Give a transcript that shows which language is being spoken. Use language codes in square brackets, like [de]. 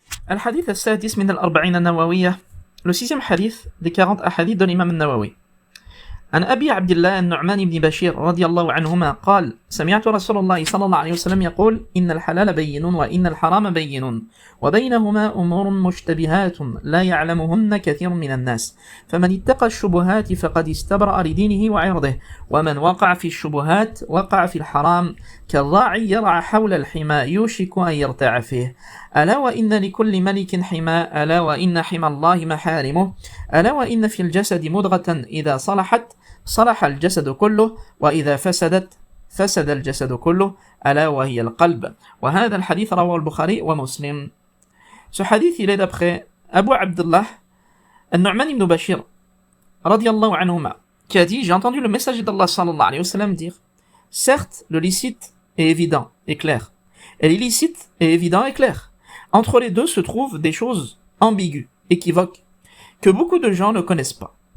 [ar] الحديث السادس من الأربعين النووية. [fr] Le sixième hadith des 40 ahadith de l'imam al-Nawawi. [ar] عن أبي عبد الله النعمان بن بشير رضي الله عنهما قال: سمعت رسول الله صلى الله عليه وسلم يقول: إن الحلال بين وإن الحرام بين وبينهما أمور مشتبهات لا يعلمهن كثير من الناس فمن اتقى الشبهات فقد استبرأ لدينه وعرضه ومن وقع في الشبهات وقع في الحرام كالراعي يرعى حول الحمى يوشك أن يرتع فيه ألا وإن لكل ملك حمى ألا وإن حمى الله محارمه ألا وإن في الجسد مضغة إذا صلحت صلح الجسد كله وإذا فسدت فسد الجسد كله ألا وهي القلب. وهذا الحديث رواه البخاري ومسلم. [fr] Ce hadith, il est d'après Abu Abdullah Al-Nu'man ibn Bashir radiyallahu anhuma, qui a dit: j'ai entendu le messager d'Allah sallallahu alayhi wa sallam dire: certes, le licite est évident et clair, et l'illicite est évident et clair. Entre les deux se trouvent des choses ambiguës, équivoques, que beaucoup de gens ne connaissent pas.